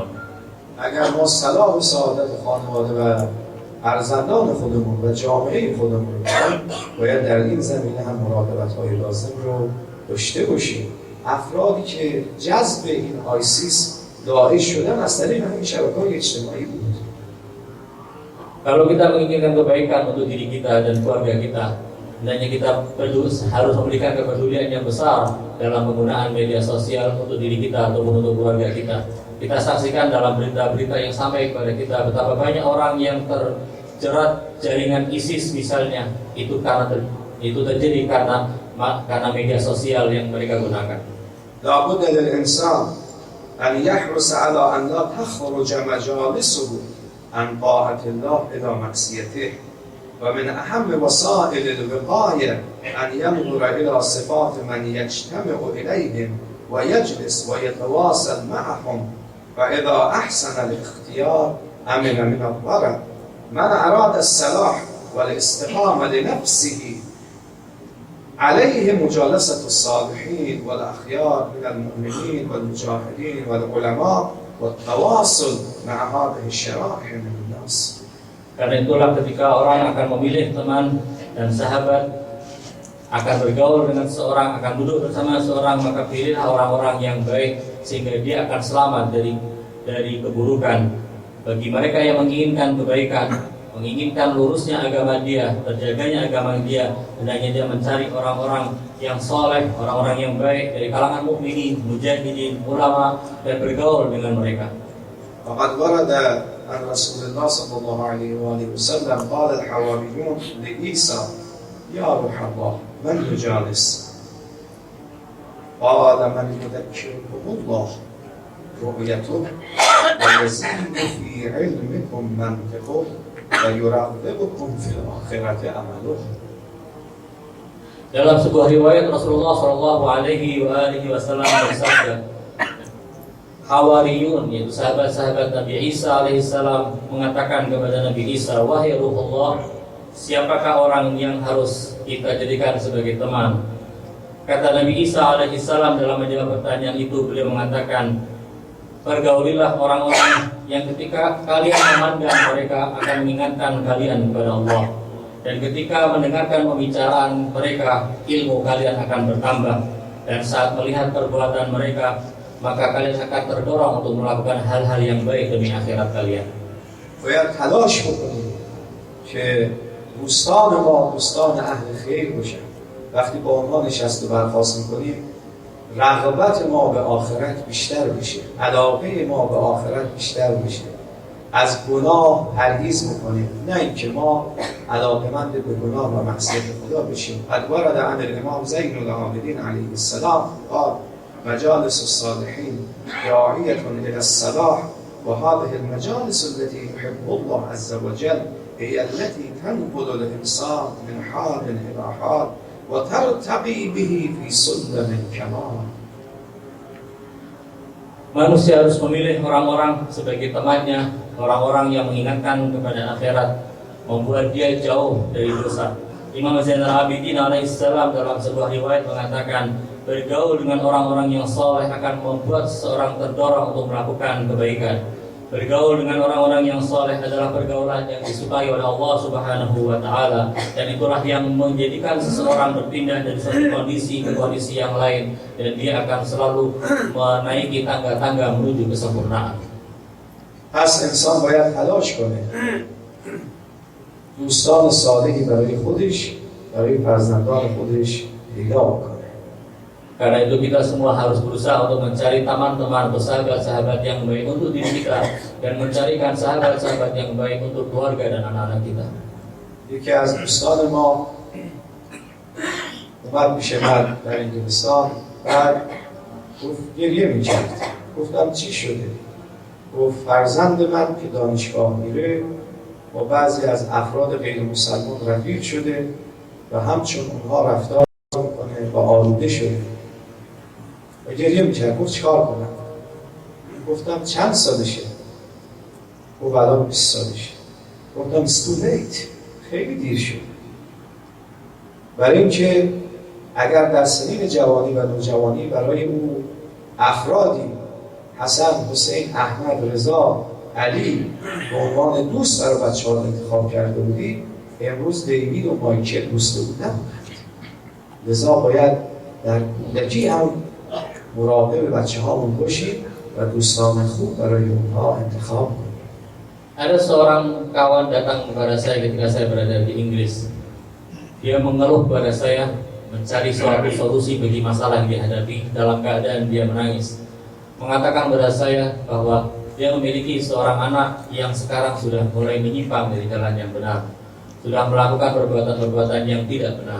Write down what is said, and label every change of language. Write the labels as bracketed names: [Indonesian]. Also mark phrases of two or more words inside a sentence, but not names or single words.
[Persian] اگر ما صلاح و سعادت خانواده و فرزندان خودمون و جامعه خودمون رو باید در این زمینه هم مراقبت‌های لازم رو داشته باشیم. افرادی که جذب این آیسیس داعش شدن از طریق همین شبکه‌های اجتماعی بود. [Indonesian] Kalau kita menginginkan kebaikan untuk diri kita dan keluarga kita, Hendaknya kita harus memberikan kepedulian yang besar dalam penggunaan media sosial untuk diri kita ataupun untuk keluarga kita. Kita saksikan dalam berita-berita yang sampai kepada kita betapa banyak orang yang terjerat jaringan ISIS misalnya, itu terjadi karena media sosial yang mereka gunakan. [Arabic] لا بد للإنسان أن يحرص على أن لا تخرج مجالسه عن طاعة الله إلى معصيته ومن أهم وسائل الوقاية أن ينظر إلى صفات من يجتمع إليهم ويجلس ويتواصل معهم فإذا أحسن الاختيار أمن من الضرر. من أراد الصلاح والاستقامة لنفسه عليه مجالسة الصالحين والأخيار من المؤمنين والمجاهدين والعلماء والتواصل مع هذه الشرائح من الناس. [Indonesian] Karena itulah ketika orang akan memilih teman dan sahabat, akan bergaul dengan seorang, akan duduk bersama seorang, maka pilihlah orang-orang yang baik sehingga dia akan selamat dari keburukan. Bagi mereka yang menginginkan kebaikan, menginginkan lurusnya agama dia, terjaganya agama dia, hendaknya dia mencari orang-orang yang soleh, orang-orang yang baik dari kalangan mukminin, mujahidin, ulama, dan bergaul dengan mereka. [Arabic] فقد ورد عن رسول الله صلى الله عليه وآله وسلم قال الحواريون لعيسى يا روح الله من يجالس؟ قال من يذكركم الله رؤيته ويزيد في علمكم منطقه ويرغبكم في الآخرة عمله. [Indonesian] Dalam sebuah riwayat Rasulullah [Arabic] صلى الله عليه وسلم [Indonesian] bersabda, Hawariyun, yaitu sahabat-sahabat Nabi Isa alaihissalam, mengatakan kepada Nabi Isa, wahai Ruhullah, siapakah orang yang harus kita jadikan sebagai teman? Kata Nabi Isa alaihissalam dalam menjawab pertanyaan itu, beliau mengatakan, pergaulilah orang-orang yang ketika kalian memandang mereka akan mengingatkan kalian kepada Allah, dan ketika mendengarkan pembicaraan mereka, ilmu kalian akan bertambah, dan saat melihat perbuatan mereka, maka kalian akan terdorong untuk melakukan hal-hal yang baik demi akhirat kalian. [Persian] باید تلاش بکنیم که دوستان ما دوستان اهل خیر باشن. وقتی با اونها نشست و برخاست میکنیم رغبت ما به آخرت بیشتر بشه، علاقه ما به آخرت بیشتر بشه، از گناه پرهیز میکنیم، نه اینکه ما علاقه‌مند به گناه و معصیت خدا بشیم. [Arabic] قد ورد عن الامام زین العابدین علیه السلام قال مجالس الصالحين داعية إلى الصلاح وهذه المجالس التي يحب الله عز وجل هي التي تنقل الإنسان من حال إلى حال وترتقي به في سلم الكمال. [Indonesian] Manusia harus memilih orang-orang sebagai temannya, orang-orang yang mengingatkan kepada akhirat, membuat dia jauh dari dosa. Imam Zainal Abidin alaihissalam dalam sebuah riwayat mengatakan, bergaul dengan orang-orang yang soleh akan membuat seseorang terdorong untuk melakukan kebaikan. Bergaul dengan orang-orang yang soleh adalah pergaulan yang disukai oleh Allah [Arabic] سبحانه وتعالى, [Indonesian] dan itulah yang menjadikan seseorang berpindah dari satu kondisi ke kondisi yang lain, dan dia akan selalu menaiki tangga-tangga menuju kesempurnaan. [Persian] پس انسان باید تلاش کنه دوستان صالحی برای خودش، برای فرزندان خودش پیدا کنه. [Indonesian] Karena itu kita semua harus berusaha untuk mencari teman-teman atau sahabat-sahabat yang baik untuk diri kita, dan mencarikan sahabat-sahabat yang baik untuk keluarga dan anak-anak kita. [Persian] یکی از دوستان ما اومد پیش من در انگلستان، بعد گفت گریه می‌کرد. گفتم چی شده؟ گفت فرزند من که دانشگاه میره با بعضی از افراد غیر مسلمان رفیق شده و همچون اونها رفتار میکنه و آلوده شده. و گریه میکرد. گفت چیکار کنم؟ گفتم چند سالشه؟ گفت الان 20 سالشه. گفتم [English] it's too late، [Persian] خیلی دیر شد. برای اینکه اگر در سنین جوانی و نوجوانی برای او افرادی حسن، حسین، احمد، رضا، علی به عنوان دوست برای بچه‌ها انتخاب کرده بودی، امروز دیوید و مایکل دوست بود نبودند. لذا باید در کودکی هم مراقب بچه‌هامون باشیم و دوستان خوب برای اونها انتخاب کنیم. [Indonesian] Ada seorang kawan datang kepada saya ketika saya berada di Inggris. Dia mengeluh kepada saya, mencari suatu solusi bagi masalah yang dihadapi dalam keadaan dia menangis. Mengatakan kepada saya bahwa dia memiliki seorang anak yang sekarang sudah mulai menyimpang dari jalan yang benar, sudah melakukan perbuatan-perbuatan yang tidak benar.